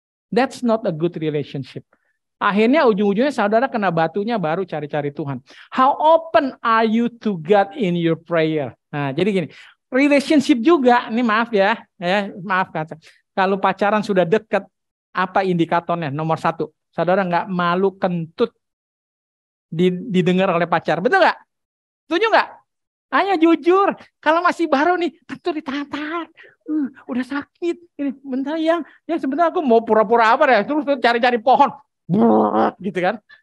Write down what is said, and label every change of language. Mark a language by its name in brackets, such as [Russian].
[English] That's not a good relationship. [Indonesian] Akhirnya ujung-ujungnya saudara kena batunya baru cari-cari Tuhan. [English] How open are you to God in your prayer? [Indonesian] Nah jadi gini. Relationship juga, ini maaf ya, maaf kata. Kalau pacaran sudah dekat, apa indikatornya? Nomor 1, saudara nggak malu kentut didengar oleh pacar, betul nggak? Setuju nggak? Ayo jujur, kalau masih baru nih, kentut ditahan, udah sakit, ini bentar yang sebentar aku mau pura-pura apa ya, terus cari-cari pohon, gitu kan?